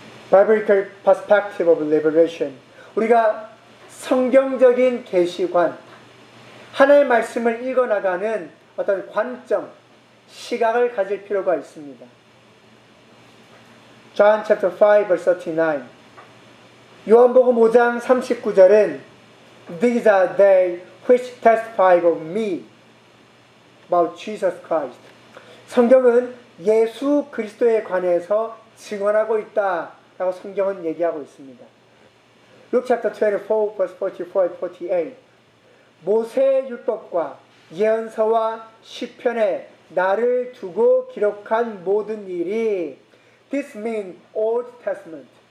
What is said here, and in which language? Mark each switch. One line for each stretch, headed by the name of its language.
English: Biblical perspective of liberation.
Korean: 우리가 성경적인 계시관, 하나의 말씀을 읽어나가는 어떤 관점, 시각을 가질 필요가 있습니다.
English: John chapter 5 verse 39.
Korean: 요한복음 5장 39절은
English: These are they which testify of me about Jesus Christ.
Korean: 성경은 예수 그리스도에 관해서 증언하고 있다 라고 성경은 얘기하고 있습니다.
English: Luke chapter 24 verse 44 and 48.
Korean: 모세의 율법과 예언서와 시편에 나를 두고 기록한 모든 일이
English: This means Old Testament.